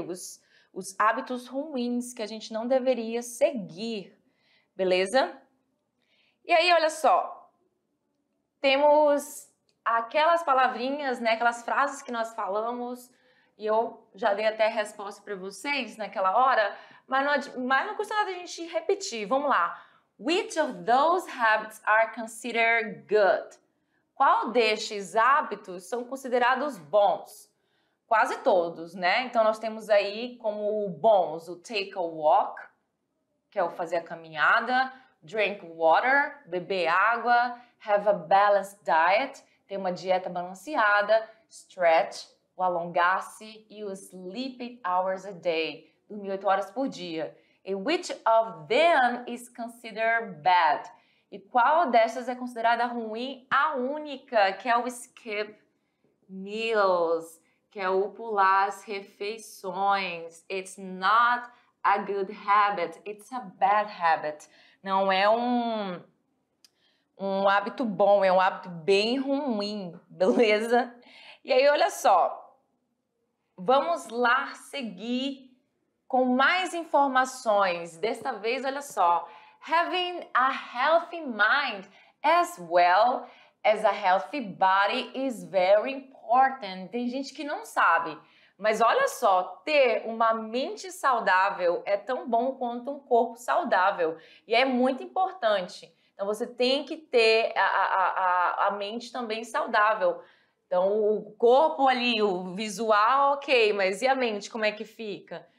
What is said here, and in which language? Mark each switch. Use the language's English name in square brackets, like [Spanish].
[Portuguese] Os hábitos ruins que a gente não deveria seguir, beleza? E aí, olha só, temos aquelas palavrinhas, né, aquelas frases que nós falamos, e eu já dei até a resposta para vocês naquela hora, mas não custa nada a gente repetir. Vamos lá. [English] Which of those habits are considered good? [Portuguese] Qual destes hábitos são considerados bons? Quase todos, né? Então, nós temos aí como bons o [English] take a walk, [Portuguese] que é o fazer a caminhada, [English] drink water, [Portuguese] beber água, [English] have a balanced diet, [Portuguese] ter uma dieta balanceada, stretch, o alongar-se, e o [English] sleep 8 hours a day, [Portuguese] dormir 8 horas por dia. [English] E which of them is considered bad? [Portuguese] E qual dessas é considerada ruim? A única, que é o [English] skip meals, [Portuguese] que é o pular as refeições. [English] It's not a good habit, it's a bad habit. [Portuguese] Não é um hábito bom, é um hábito bem ruim, beleza? E aí, olha só, vamos lá seguir com mais informações. Desta vez, olha só, [English] having a healthy mind as well as a healthy body is very important. [Portuguese] Tem gente que não sabe, mas olha só, ter uma mente saudável é tão bom quanto um corpo saudável e é muito importante. Então você tem que ter a mente também saudável. Então o corpo ali, o visual, ok, mas e a mente, como é que fica?